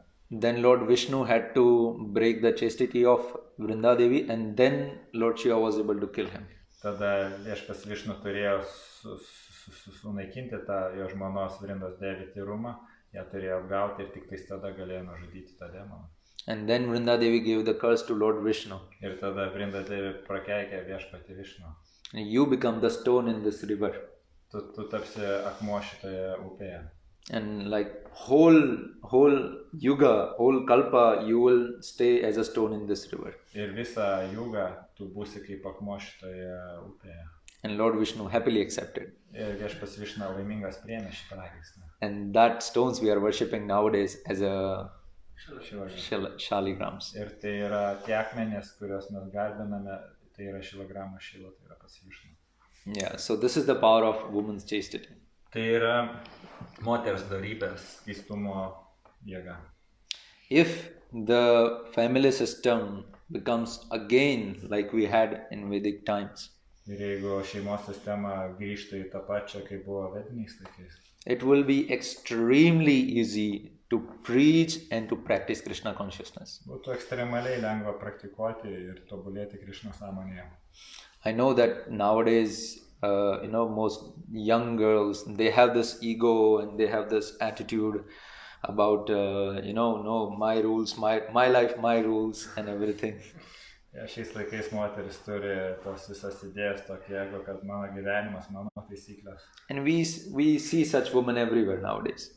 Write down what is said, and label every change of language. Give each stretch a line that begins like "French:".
English: Then Lord Vishnu had to break the chastity of Vrinda Devi, and then Lord Shiva was able to kill him.
Lithuanian: Tada viešpas Višnu turėjo sunaikinti tą jo žmonos Vrindos Devį tyrumą, ją turėjo apgauti ir tik tada galėjo nužudyti tą demoną.
English: And then Vrinda Devi gave the curse to Lord Vishnu.
Lithuanian: Ir tada Vrinda Devi prakeikė viešpatį Višnu.
English: You become the stone in this river.
Lithuanian: Tu tapsi akmuo šitoje upėje.
English: And like whole yuga, whole kalpa, you will stay as a stone in this river.
Lithuanian: Ir visą jugą tu būsi kaip akmuo šitoje upėje.
English: And Lord Vishnu happily accepted.
Lithuanian: Ir viešpas Višnu laimingas priėmė šitą prakeiksmą.
English: And that stones we are worshipping nowadays as a shaligrams.
Lithuanian: Ir tai yra tie akmenės, kuriuos mes garbiname, tai yra šilogramas šilo, tai yra pats Višnu.
English: Yeah, so this is the power of woman's chastity.
Lithuanian: Tai yra moters dorybės skaistumo jėga.
English: If the family system becomes again like we had in Vedic times,
Lithuanian: ir jeigu šeimos sistema grįžtų į tą pačią, kaip buvo vediniais laikais,
English: it will be extremely easy to preach and to practice Krishna consciousness.
Lithuanian: Būtų ekstremaliai lengva praktikuoti ir tobulėti Krishna sąmonėje.
English: I know that nowadays, most young girls, they have this ego and they have this attitude about, no, my rules, my life, my rules and everything.
Lithuanian: Ja, šiais laikais moteris turi tos visas idėjas tokie, jeigu kad mano gyvenimas, mano taisyklės.
English: And we see such women everywhere nowadays.